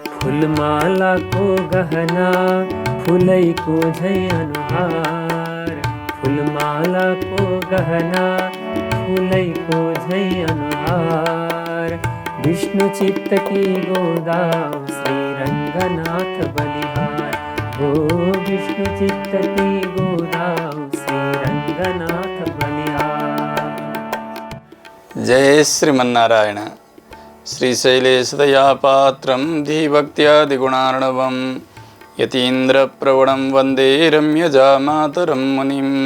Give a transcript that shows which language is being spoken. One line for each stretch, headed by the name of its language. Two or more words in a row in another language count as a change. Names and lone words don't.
Nepali: फूलमाला को गहना फूलै को झै अनुहार, फूलमाला को गहना फूलै को झै अनुहार।
Hindi: विष्णु चित्त की गोदाम श्री रंगनाथ बलिहार, हो विष्णु चित्त की गोदाम श्री रंगनाथ बलिहार।
Sanskrit: जय श्रीमन्नारायण। श्रीशैलेशदयापात्रं धीभक्त्यादिगुणार्णवं यतीन्द्रप्रवणं वन्दे रम्यजामातरं मुनिं।